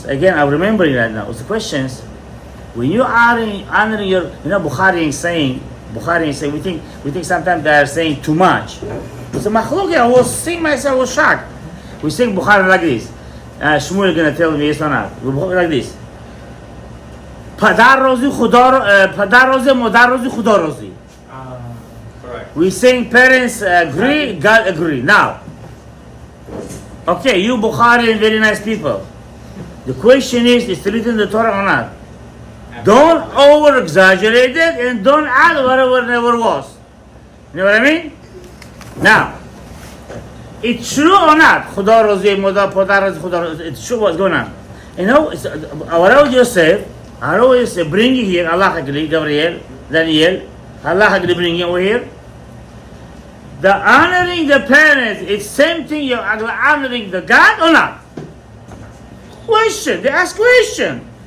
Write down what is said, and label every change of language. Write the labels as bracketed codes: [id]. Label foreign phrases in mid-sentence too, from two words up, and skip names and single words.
[en] Again, I'm remembering right now. It was questions. When you are honoring your, Bukhari is saying, Bukhari say we think sometimes they are saying too much. So Machloki, I was seeing myself, I was shocked. We sing Bukhari like this. Shmuel is gonna tell me yes or not. We Bukhari like this. [bhh] Padar rozi, modar rozi, chudar rozi. [en] Correct. We saying parents agree, God agree. Now, okay, you Bukhari and very nice people. The question is it written in the Torah or not? Don't over exaggerate it and don't add whatever never was. You know what I mean? Now, it's true or not? [bhh] Chudar rozi, modar, podar rozi, chudar rozi. [en] It's true what's going on. You know, what Yosef, bring it here, Allah agree, Gabriel, Daniel, Allah agree, bring it over here. The honoring the parents, it's same thing you're honoring the God or not? Question, they ask question.